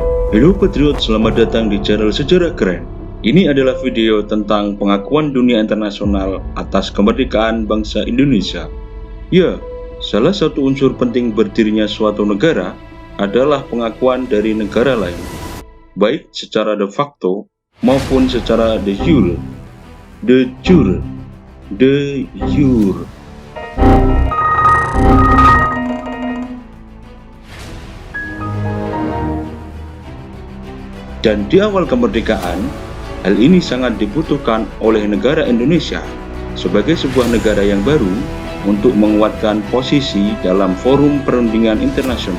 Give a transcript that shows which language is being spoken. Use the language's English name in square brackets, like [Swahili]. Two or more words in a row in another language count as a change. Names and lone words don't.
[Indonesian] Halo Patriot, selamat datang di channel Sejarah Keren. Ini adalah video tentang pengakuan dunia internasional atas kemerdekaan bangsa Indonesia. Ya, salah satu unsur penting berdirinya suatu negara adalah pengakuan dari negara lain, baik secara [Latin] de facto [Indonesian] maupun secara [Latin] de jure. De jure. De jure. [Indonesian] Dan di awal kemerdekaan, hal ini sangat dibutuhkan oleh negara Indonesia sebagai sebuah negara yang baru untuk menguatkan posisi dalam forum perundingan internasional.